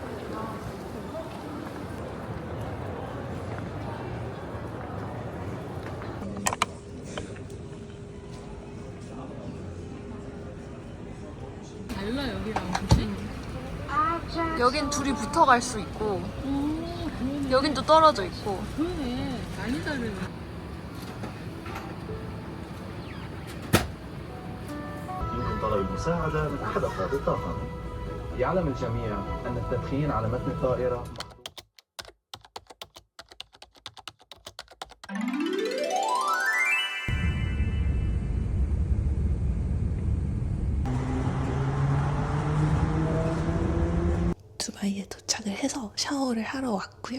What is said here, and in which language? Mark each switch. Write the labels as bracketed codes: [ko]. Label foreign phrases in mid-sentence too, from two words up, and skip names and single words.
[ko] 달라 여기랑 훨씬. 여긴 둘이 붙어갈 수 있고 여긴 또 떨어져 있고. 그러네. 많이 다르네. [ar] يمكن طلب المساعدة من أحد أفراد الطاقم. يعلم الجميع أن التدخين على متن الطائرة [ko] 두바이에 도착을 해서 샤워를 하러 왔고요.